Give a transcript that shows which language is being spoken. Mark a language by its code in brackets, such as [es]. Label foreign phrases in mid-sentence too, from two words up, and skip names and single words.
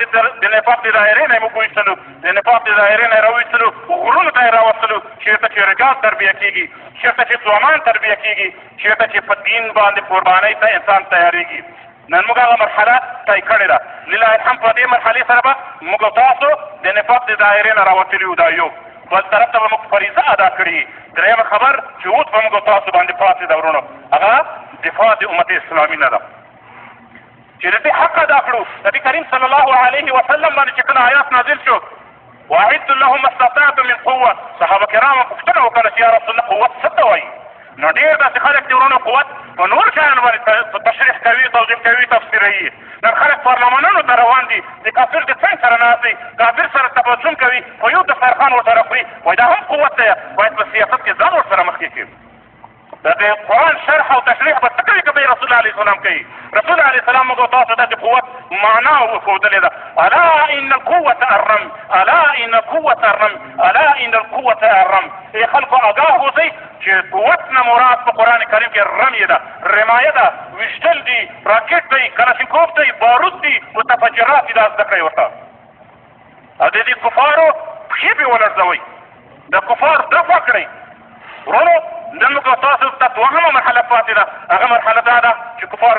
[ps] د دایرې نه یې موږ وایستلو د نفاق د دایرې نه یې راوایستلو غرونو ته یې راوستلو چېرته چې رجال تربیه کېږي چېرته چې ځوانان تربیه کېږي چېرته چې په دین باندې قربانۍ ته انسان تیارېږي نن موږ هغه مرحله طی کړې ده [ar] لله الحمد [ps] په دې مرحلې سره به موږ تاسو د نفاق د دایرې نه راوتلي وو دا یو بل طرف ته به موږ فریضه ادا کړي درېیمه خبر چې اوس به موږ تاسو باندې پاتې ده ورونو هغه دفاع د امت اسلامي نه ده چې د دې حق ادا کړو نبي کریم [ar] صلی الله علیه وسلم [ps] باندې چې کله آیات نازل شو [ar] واعدوا لهم ما استطعتم من قوه [ps] صحابه کرامو پوښتنه وکړه چې [ar] یا رسول الله [ps] قوت څه ته وایي نو ډېر داسې خلک دي ورونو قوت په نور شیانو باندې تشریح کوي توضیح کوي تفسیروي نن خلک پارلمانونو ته روان دي د کافر د څنګ سره ناست دي کافر سره تبسم کوي خو یو دسترخوان ورسره خوري وایي دا هم قوت دی باید په سیاست کې ځان ورسره مخکې کړي د قرآن شرح او تشریح به څه کوي که به [ar] رسول الله علیه السلام [ps] کوي رسول [ar] علیه السلام [ps] موږ تاسو ته د قوت معنا وښودلې ده [ar] الا ان القوة الرم الا ان القوة الرم الا ان القوة الرم [ps] ای خلکو آګاه اوسئ چې قوت نه مراد په قرآن کریم کې رمي ده رمایه ده ویشتل دي راکټ دی کلاشینکوف دی بارود دي متفجرات دي دا زده کړئ ورته او د دې کفارو پښې پې ولړزوئ د کفار دفع کړئ ورونو نن موږ تاسو ته دوهمه مرحله پاتې ده هغه مرحله دا ده چې کفارو